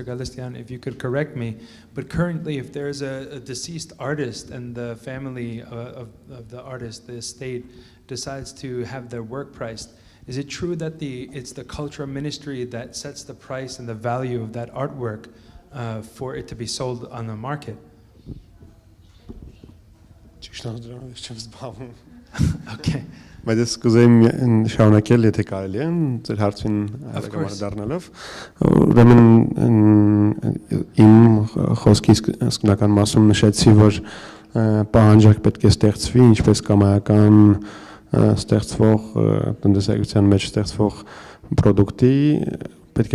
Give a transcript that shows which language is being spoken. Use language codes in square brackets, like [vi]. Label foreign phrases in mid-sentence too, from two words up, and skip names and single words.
[en] Kalayjian, if you could correct me, but currently if there's a deceased artist and the family of the artist, the estate, decides to have their work priced, is it true that it's the cultural ministry that sets the price and the value of that artwork for it to be sold on the market? Okay. [hy] Բայց ես կուզեի շարունակել, եթե կարելի է, ձեր հարցին դառնալով, ուրեմն իմ խոսքի սկզբնական մասում նշեցի, որ պահանջարկ պետք է ստեղծվի, ինչպես կամայական ստեղծվող տնտեսագիտության մեջ ստեղծվող պրոդուկտի, պետք